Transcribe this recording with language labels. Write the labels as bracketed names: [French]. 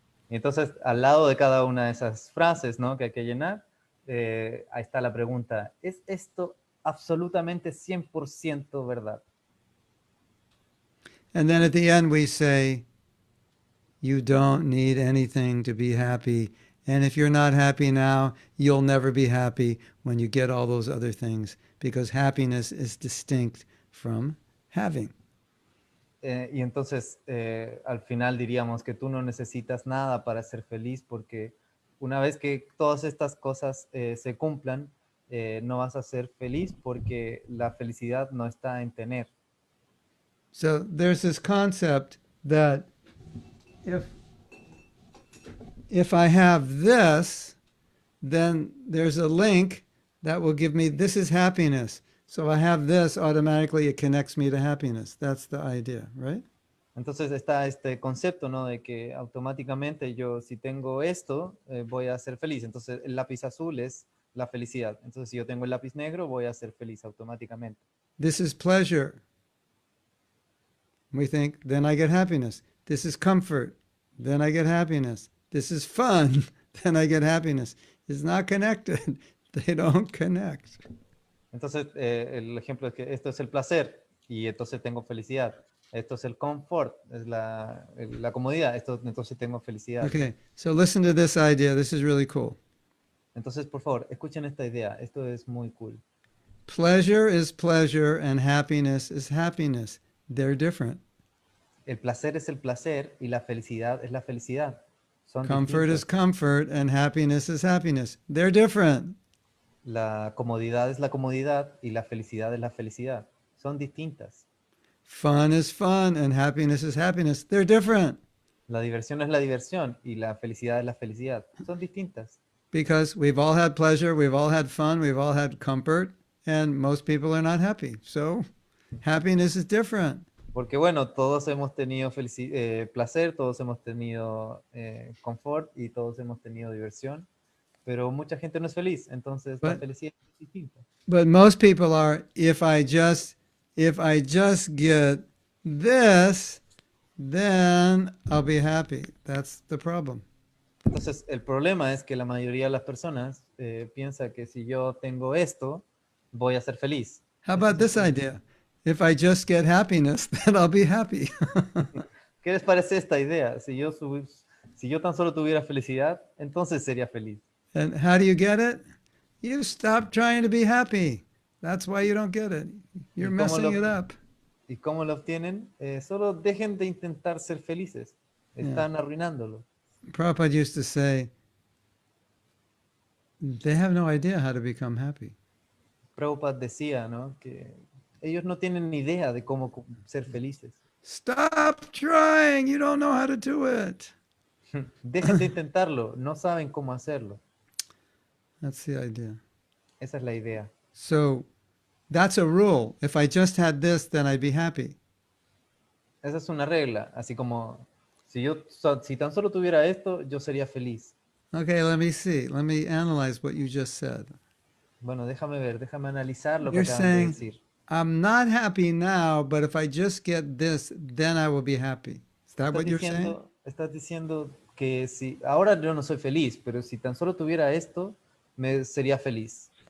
[Spanish] Entonces, al lado de cada una de esas frases, ¿no?, que hay que llenar, ahí está la pregunta, ¿es esto absolutamente 100% verdad? [English] And then at the end we say, you don't need anything to be happy. And if you're not happy now, you'll never be happy when you get all those other things, because happiness is distinct from having. [Spanish] Y entonces, al final diríamos que tú no necesitas nada para ser feliz, porque una vez que todas estas cosas se cumplan, no vas a ser feliz, porque la felicidad no está en tener. [English] So there's this concept that if I have this, then there's a link that will give me, this is happiness. So I have this, automatically it connects me to happiness. That's the idea, right? [Spanish] Entonces está este concepto, ¿no? De que automáticamente yo, si tengo esto, voy a ser feliz. Entonces el lápiz azul es la felicidad. Entonces si yo tengo el lápiz negro, voy a ser feliz automáticamente. [English] This is pleasure. We think, then I get happiness. This is comfort. Then I get happiness. This is fun. Then I get happiness. It's not connected. They don't connect. [Spanish] Entonces el ejemplo es que esto es el placer y entonces tengo felicidad. Esto es el confort, es la comodidad. Esto, entonces tengo felicidad. [English] Okay, so listen to this idea. This is really cool. [Spanish] Entonces, por favor, escuchen esta idea. Esto es muy cool. [English] Pleasure is pleasure and happiness is happiness. They're different. [Spanish] El placer es el placer y la felicidad es la felicidad. Son [English] Comfort is [Spanish] distintos. [English] comfort and happiness is happiness. They're different. [Spanish] La comodidad es la comodidad y la felicidad es la felicidad. Son distintas. [English] Fun is fun and happiness is happiness. They're different [Spanish] La diversión es la diversión y la felicidad es la felicidad. Son distintas. [English] because we've all had pleasure, we've all had fun, we've all had comfort, and most people are not happy. So happiness is different. [Spanish] Porque bueno, todos hemos tenido placer, todos hemos tenido confort y todos hemos tenido diversión, pero mucha gente no es feliz, entonces la [English] But- [Spanish] felicidad es distinta. [English] But most people are, if I just get this, then I'll be happy. That's the problem. [Spanish] Entonces el problema es que la mayoría de las personas piensa que si yo tengo esto, voy a ser feliz. [English] How about this idea? If I just get happiness, then I'll be happy. [Spanish] ¿Qué les parece esta idea? Si yo tan solo tuviera felicidad, entonces sería feliz. [English] And how do you get it? You stop trying to be happy. That's why you don't get it. You're [Spanish] ¿Y cómo [English] messing [Spanish] lo- [English] it up. [Spanish] ¿Y cómo lo obtienen? Solo dejen de intentar ser felices. Están arruinándolo. [English] Prabhupada used to say, they have no idea how to become happy. [Spanish] Prabhupada decía, ¿no? Que ellos no tienen ni idea de cómo ser felices. [English] Stop trying. You don't know how to do it. [Spanish] Dejen de intentarlo, no saben cómo hacerlo. [English] That's the idea. [Spanish] Esa es la idea. [English] So that's a rule. If I just had this, then I'd be happy. [Spanish] Esa es una regla, así como si tan solo tuviera esto, yo sería feliz. [English] Okay, let me see. Let me analyze what you just said. [Spanish] Bueno, déjame analizar lo que [English] You're [Spanish] acaban de [English] saying, [Spanish] decir. [English] I'm not happy now, but if I just get this, then I will be happy. Is that what you're saying? [Spanish] Estás diciendo que si ahora yo no soy feliz, pero si tan solo tuviera esto, me sería feliz.